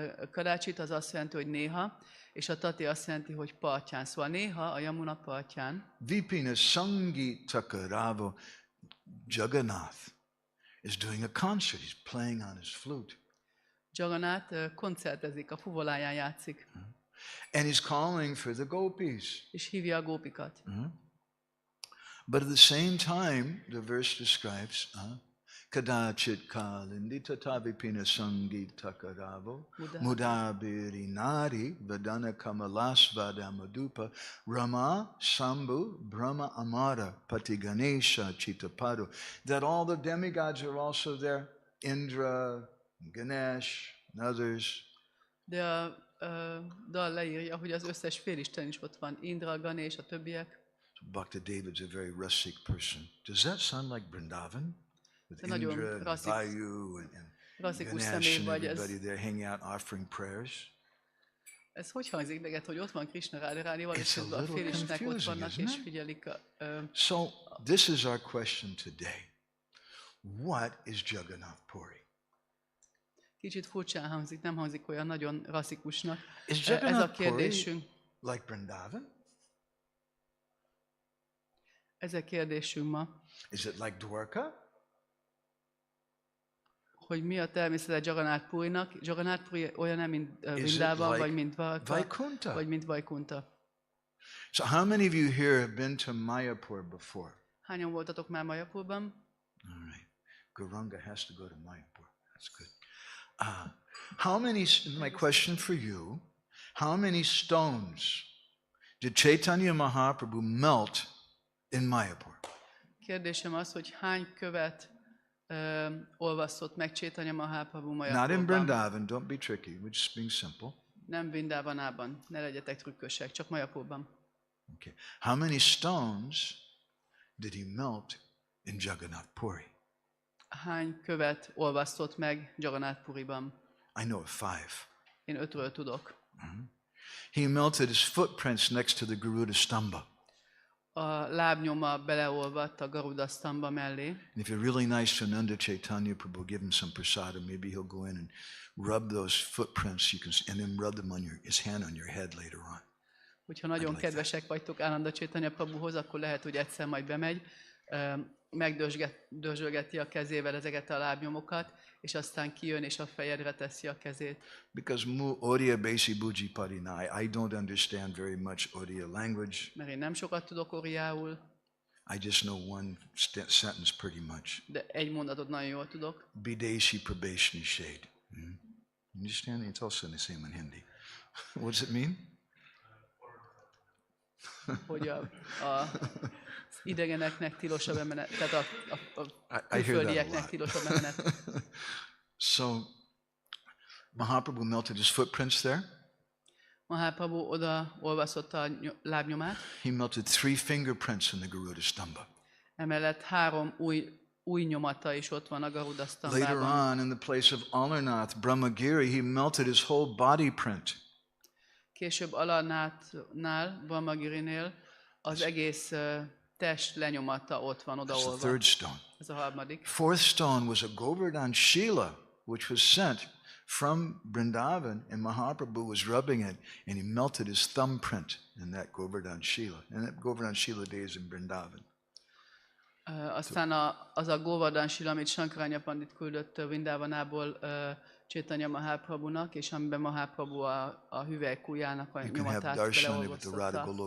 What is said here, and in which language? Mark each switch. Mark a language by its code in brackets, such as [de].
[hu] Kadachit az azt jelenti, hogy néha, és a tati azt jelenti, hogy partján. Szóval néha a Yamuna partján. [sa] Vipina sangi takaravo. [en] Jagannath is doing a concert. He's playing on his flute. [hu] Jagannath koncertezik, a fuvoláján játszik. [en] And he's calling for the gopis. [hu] És hívja a gópikat. [en] But at the same time, the verse describes [sa] kadachit kalindi tatavipina sangi takaravo mudabiri nari vadana kamalasvada madupa rama sambhu brahma amara patiganesha chitapadu. [en] That all the demigods are also there. Indra, Ganesh, and others. [hu] De a dal leírja, hogy az összes félisten is ott van. Indra, Ganesh, a többiek. [en] So Bhakta David's a very rustic person. Does that sound like Vrindavan? With Indra and Vayu and Ganesh and everybody there hanging out offering prayers? [hu] Ez hogy hangzik neked, hogy ott van Krishna Radharani, valószínűleg a félistenek ott vannak és figyelik a... [en] So this is our question today. What is Jagannath Puri? [hu] Kicsit furcsán hangzik, nem hangzik olyan nagyon rasszikusnak. Ez a kérdésünk. [en] Like Vrindavan? [hu] Ez a kérdésünk ma. [en] Is it like Dwarka? [hu] Hogy mi a természete Jagannath Purinak? Jagannath Puri olyan, mint Vrindavan, [en] like [hu] vagy mint Dwarka, [en] Vaikuntha? [hu] vagy mint Vaikuntha. [en] So how many of you here have been to Mayapur before? [hu] Hányan voltatok már Mayapurban? [en] All right. Gauranga has to go to Mayapur. That's good. How many, my question for you, how many stones did Chaitanya Mahaprabhu melt in Mayapur? [hu] Kérdésem az, hogy hány követ olvasztott meg Chaitanya Mahaprabhu Mayapurban? [en] Not in Vrindavan, don't be tricky, we're just being simple. [hu] Nem Vrindavanában, ne legyetek trükkösek, csak Mayapurban. [en] Okay. How many stones did he melt in Jagannath Puri? [hu] Hány követ olvasztott meg Jagannath Puriban? [en] I know of 5. [hu] Én 5-ről tudok. [en] He melted his footprints next to the Garuda Stamba. [hu] A lábnyoma beleolvadt a Garuda Stamba mellé. [en] And if you're really nice to Nanda Chaitanya Prabhu, give him some prasadam. Maybe he'll go in and rub those footprints. You can, and then rub them on his hand on your head later on. [hu] Hogyha nagyon kedvesek vagytok Nanda Chaitanya Prabhuhoz, akkor lehet, hogy egyszer majd bemegy, megdörzsölgeti a kezével ezeket a lábnyomokat, és aztán kijön és a fejedre teszi a kezét. [en] Because [or] mu Oriya Basi Buji Parinai, [en] I don't understand very much Oriya language. [hu] Mert én nem sokat tudok oriául. [en] I just know one sentence pretty much. [hu] De egy mondatot nagyon jól tudok. [or] Bideshi Prabhashni Shade. Understand? [en] It's also the same in Hindi. What does it mean? [hu] Hogy az idegeneknek tilos a bemenet, tehát a külföldieknek tilos a bemenet. [en] So, Mahaprabhu melted his footprints there. [hu] Mahaprabhu oda olvasztotta a lábnyomát. [en] He melted 3 fingerprints in the Garuda Stamba. [hu] Emellett 3 új nyomata is ott van a Garuda Stambában. [en] Later on, in the place of Alarnath, Brahmagiri, he melted his whole body print. [hu] Később Alarnáthnál, Brahmagirinél az egész test lenyomata ott van odaolva. [en] That's the 3rd stone. [hu] Ez a harmadik. [en] 4th stone was a Govardhan Shila, which was sent from Vrindavan, and Mahaprabhu was rubbing it, and he melted his thumbprint in that Govardhan Shila. And that Govardhan Shila days in Vrindavan. [hu] Aztán az a Govardhan Shila, amit Shankaranya Pandit küldött Vrindavanából Chaitanya Mahaprabhunak, és amiben Mahaprabhu a hüvelykújának a nyomatát beleolvasztotta.